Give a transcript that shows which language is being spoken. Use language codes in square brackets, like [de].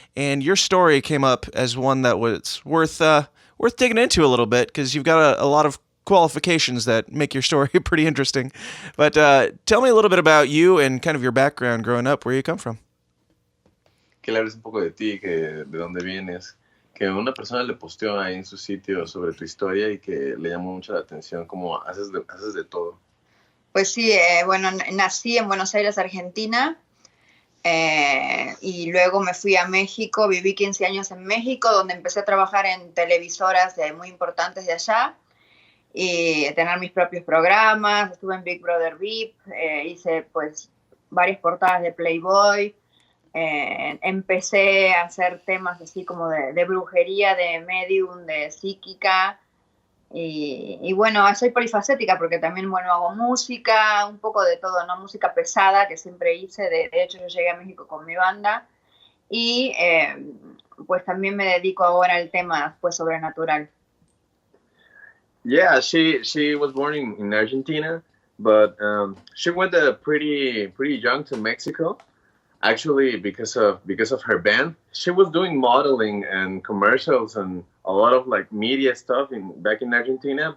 [en] And your story came up as one that was worth digging into a little bit, because you've got a lot of qualifications that make your story pretty interesting. But tell me a little bit about you and kind of your background growing up, where you come from. [es] Que le hables un poco de ti, de dónde vienes, que una persona le posteó ahí en su sitio sobre tu historia y que le llamó mucho la atención, como haces de todo. Pues sí, bueno, nací en Buenos Aires, Argentina, y luego me fui a México, viví 15 años en México, donde empecé a trabajar en televisoras muy importantes de allá, y tener mis propios programas. Estuve en Big Brother VIP, hice pues varias portadas de Playboy, empecé a hacer temas así como de brujería, de medium, de psíquica, y bueno, soy polifacética porque también, bueno, hago música, un poco de todo, ¿no? Música pesada que siempre hice, de hecho yo llegué a México con mi banda, y pues también me dedico ahora al tema pues sobrenatural. [en] Yeah, she was born in Argentina, but she went pretty young to Mexico. Actually, because of her band, she was doing modeling and commercials and a lot of like media stuff back in Argentina.